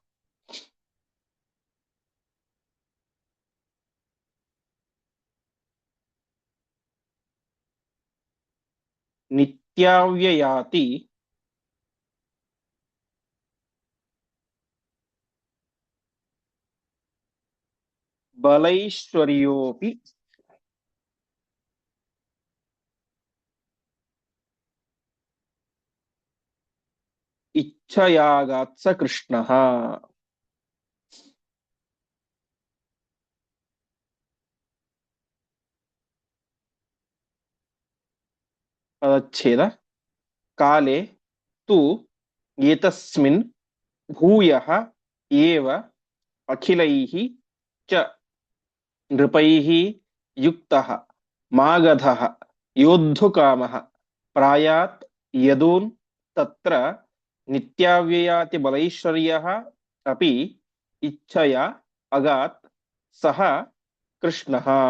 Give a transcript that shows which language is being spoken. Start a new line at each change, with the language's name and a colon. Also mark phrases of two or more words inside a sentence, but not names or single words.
Sanskrit: ನಿತ್ಯಾವ್ಯಯಾತಿ ಬಲೈಶ್ವರ್ಯೋಪಿ ಇಚ್ಛಯಾಗಾತ್ಸ ಕೃಷ್ಣಃ.
Kannada: ಪದಚ್ಛೇದ.
Sanskrit: ಕಾಲೇ ತು ಏತಸ್ಮಿನ್ ಭೂಯಃ ಏವ ಅಖಿಲೈಃ ಚ ನೃಪೈಃ ಯುಕ್ತಃ ಮಾಗಧಃ ಯೋದ್ಧುಕಾಮಃ ಪ್ರಾಯಾತ್ ಯದೂನ್ ತತ್ರ ನಿತ್ಯಾವ್ಯಯಾತಿ ಬಲೈಶ್ವರ್ಯಃ ಅಪಿ ಇಚ್ಛಯಾ ಅಗಾತ್ ಸಹ ಕೃಷ್ಣಃ.